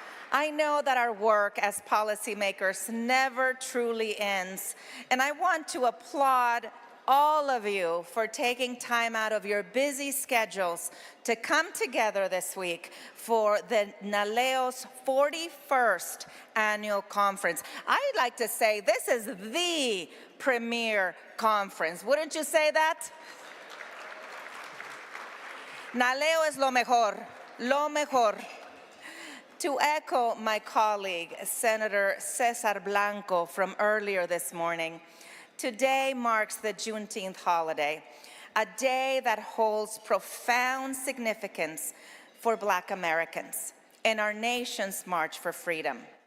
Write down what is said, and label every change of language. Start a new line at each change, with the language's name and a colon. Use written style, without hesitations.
English: I know that our work as policymakers never truly ends, and I want to applaud all of you for taking time out of your busy schedules to come together this week for the NALEO's 41st annual conference. I'd like to say this is the premier conference. Wouldn't you say that?
Spanish: NALEO es lo mejor, lo mejor.
English: To echo my colleague, Senator Cesar Blanco from earlier this morning, today marks the Juneteenth holiday, a day that holds profound significance for Black Americans in our nation's march for freedom.